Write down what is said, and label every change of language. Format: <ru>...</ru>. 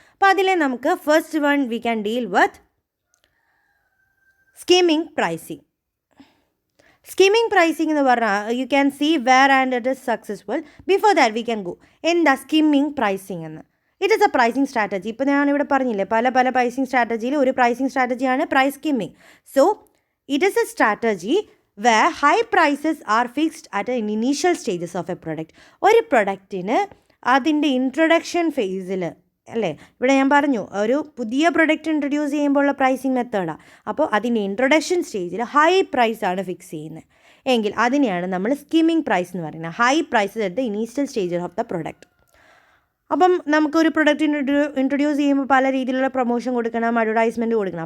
<ml>അപ്പോൾ അതിലെ നമുക്ക്</ml> <en>First one we can deal with skimming pricing. Skimming pricing</en> <ml>എന്ന് പറഞ്ഞാൽ</ml> <en>You can see where and it is successful. Before that we can go എന്താ skimming pricing എന്ന്. It is a pricing strategy.</en> <ml>ഇപ്പോൾ ഞാനിവിടെ പറഞ്ഞില്ലേ, പല പ്രൈസിങ് സ്ട്രാറ്റജിയിൽ ഒരു pricing സ്ട്രാറ്റജിയാണ് price skimming.</ml> <en>So it is a strategy where high prices are fixed at an initial stages of a product.</en> <ml>ഒരു പ്രൊഡക്റ്റിന് അതിൻ്റെ introduction ഫേസിൽ, അല്ലേ, ഇവിടെ ഞാൻ പറഞ്ഞു ഒരു പുതിയ പ്രൊഡക്റ്റ് ഇൻട്രൊഡ്യൂസ് ചെയ്യുമ്പോഴുള്ള പ്രൈസിങ് മെത്തേഡാണ്. അപ്പോൾ അതിൻ്റെ ഇൻട്രൊഡക്ഷൻ സ്റ്റേജിൽ ഹൈ പ്രൈസാണ് ഫിക്സ് ചെയ്യുന്നത് എങ്കിൽ അതിനെയാണ് നമ്മൾ സ്കിമ്മിങ് പ്രൈസ് എന്ന് പറയുന്നത്.</ml> <en>High prices at the initial stage of the product.</en> <ml>അപ്പം നമുക്കൊരു പ്രൊഡക്റ്റ് ഇൻട്രൊഡ്യൂസ് ചെയ്യുമ്പോൾ പല രീതിയിലുള്ള പ്രൊമോഷൻ കൊടുക്കണം, അഡ്വർടൈസ്മെൻറ്റ് കൊടുക്കണം.</ml>